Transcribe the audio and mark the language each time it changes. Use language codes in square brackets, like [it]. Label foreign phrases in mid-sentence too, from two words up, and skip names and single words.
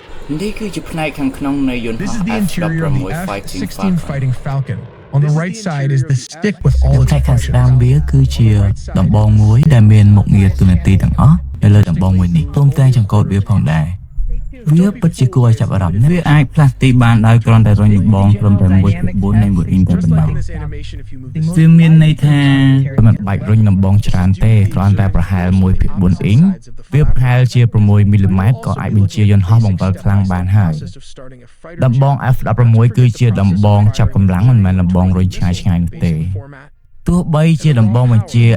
[km] នេះគឺជាផ្នែកខាងក្នុងនៃយន្តហោះ [en] This is the interior of the F16 F16 Fighting Falcon. On the right side is the stick with all its [km] ផ្នែកខាងស្ [en] functions. [km] ដាំវាគឺជាដំបងមួយដែលមានមុខងារទូនាទីទាំងអស់នៅលើដំបងមួយនេះព្រមទាំងចង្កូតវាផងដែរ វាពិតជាគួរឲ្យចាប់អារម្មណ៍វាអាចផ្លាស់ទីបានដោយគ្រាន់តែរុញដំបងត្រឹមតែ 1/4 នៃមួយអ៊ីងតែប៉ុណ្ណោះវាមានន័យថាមិនបាច់រុញដំបងច្រើនទេគ្រាន់តែប្រហែល 1/4 អ៊ីងវាប្រហែលជា 6 មីលីម៉ែត្រក៏អាចបញ្ជាយន្តហោះបង្វិលខ្លាំងបានហើយដំបង F16 គឺជាដំបងចាប់កម្លាំងមិនមែនដំបងរុញឆ្ងាយៗនោះទេទោះបីជាដំបងបញ្ជា